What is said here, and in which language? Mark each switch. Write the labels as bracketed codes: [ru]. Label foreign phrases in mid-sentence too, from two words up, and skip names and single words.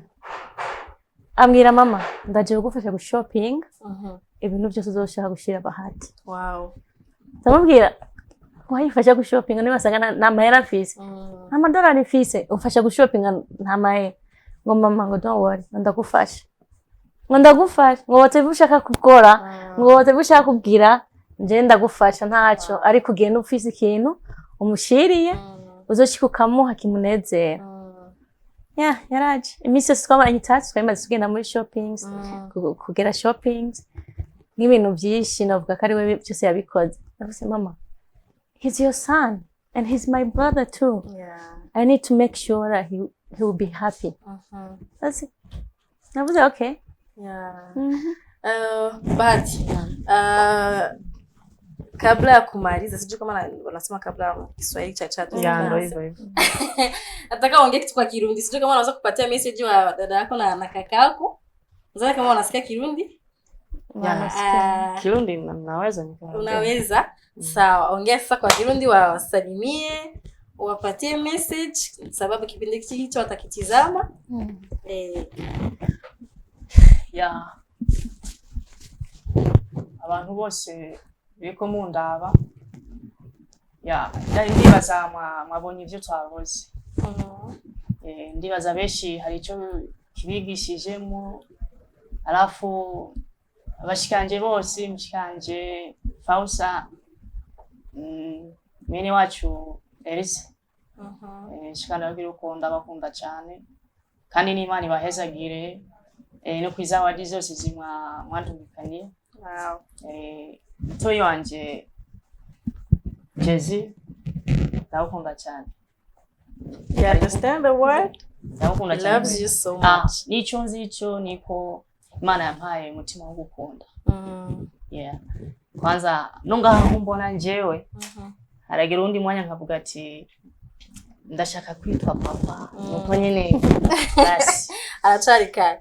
[rn] Ambwira mama ndaje kugufasha gu shopping ibintu byose uzoshaka gushira Bahati. [en] Wow. [rn] Ndamubwira wayifasha gu shopping ni basanga na mahera mfise. Amadolari mfise ufasha gu shopping nta mahera. Ngo mama ngo [en] don't worry [rn] ndagufasha. Ngo watebushaka gukora ngo watebushaka kubwira nje ndagufasha ntacyo ariko ugiye n'ufise ikintu umushiriye uzoshikukamuha kimunezera. Yaraje imisi yose twabanye itatsi twamaze tugenda muri shoppings kugera shoppings n'ibintu byinshi navuga ko ari we byose yabikoze. Navuze mama [en] he's your son and he's my brother too. I need to make sure that he will be happy. That's it. Navuze okay. [sw] But kabla ya kumaliza, sijui kama wanasema kabla ya Kiswahili cha chat. Ya ndio hivyo. Nataka uongee kitu kwa Kirundi. Sijui kama unaweza kupatia message wa dada yako na kaka yako. Unaweza kama unasikia Kirundi? Kirundi naweza nikaongea. Unaweza? Sawa, ongea sasa kwa Kirundi, wasalimie, wapatie message sababu kipindi hicho watakitizama. [rn] Ya abantu bose biko mundaba ya ndibaza mwabonye ivyo twakoze. Ndibaza benshi hari ico kibigishijemo, alafu abashikanje bose, mshikanje Fausa, mwene wacu Elise, shikana birukunda bakunda cyane kandi n'Imana ibahezagire no kwizawadi zose zimwa mwandumikanye. [en] Wow. [rn] Toyo wanje Jezi ndakunda cyane. [en] You understand the word? [rn] Ndakunda cyane. [en] Loves you so much. [rn] Nico nzico niko Imana yampaye umutima wo gukunda. [en] Yeah. [rn] Kwanza nunga mbona njewe haragira undi mwanya nkavuga ati ndashaka kwitwa papa. Nuko nyene basi aracari kare.